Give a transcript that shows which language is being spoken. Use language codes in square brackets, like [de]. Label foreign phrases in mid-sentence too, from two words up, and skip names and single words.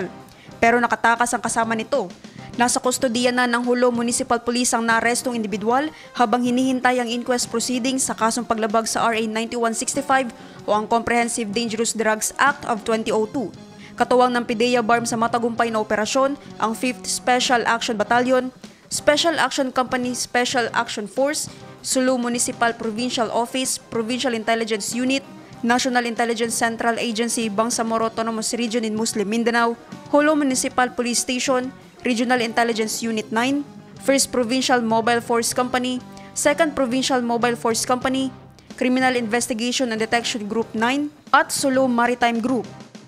[tl] Pero nakatakas ang kasama nito. Nasa kustodiya na ng Jolo Municipal Police ang naarestong individual habang hinihintay ang inquest proceedings sa kasong paglabag sa RA 9165 o ang Comprehensive Dangerous Drugs Act of 2002. Katuwang ng PDEA BARM sa matagumpay na operasyon ang 5th Special Action Battalion, Special Action Company Special Action Force, Sulu Municipal Provincial Office, Provincial Intelligence Unit, National Intelligence Central Agency, Bangsamoro Autonomous Region in Muslim Mindanao, Jolo Municipal Police Station, Regional Intelligence Unit 9, 1st Provincial Mobile Force Company, 2nd Provincial Mobile Force Company, Criminal Investigation and Detection Group 9, at Sulu Maritime Group.